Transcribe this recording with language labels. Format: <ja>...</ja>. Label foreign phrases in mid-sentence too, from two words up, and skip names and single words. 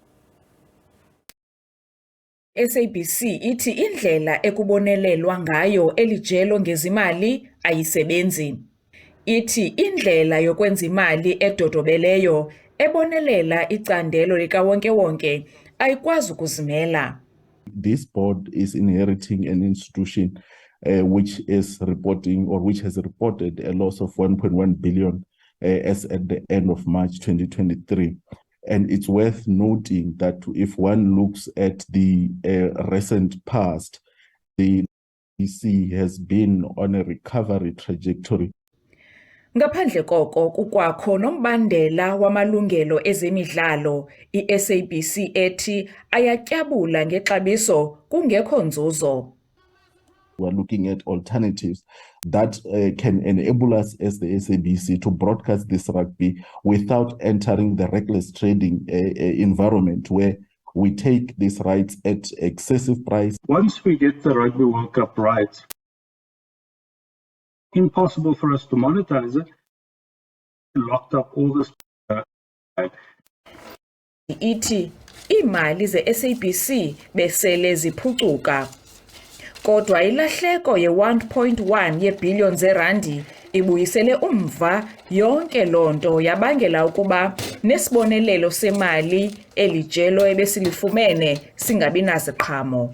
<xh>SABC ithi indlela ekubonelelwa ngayo elijelo ngezimali ayisebenzi. Ithi indlela yokwenza imali edodobeleyo ebonelela icandelo likawonke-wonke ayikwazi ukuzimela.</xh> <en>This board is inheriting an institution which is reporting or which has reported a loss of 1.1 billion as at the end of March 2023. And it's worth noting that if one looks at the recent past, the SABC has been on a recovery trajectory.</en> <xh>Ngaphandle koko kukwakho nombandela wamalungelo ezemidlalo, i-SABC ethi ayatyabula ngexabiso kungekho nzuzo.</xh> <en>We are looking at alternatives that can enable us as the SABC to broadcast this rugby without entering the reckless trading environment where we take these rights at excessive price. Once we get the Rugby World Cup right, impossible for us to monetize it. Locked up all this.</en> <xh>Ithi imali ze-SABC besele ziphucuka. Kodwa ilahleko ye-1.1 yeebhiliyoni zerandi ibuyisele umva yonke loo nto yabangela ukuba nesibonelelo semali elijelo ebesilifumene singabi naziqhamo.</xh>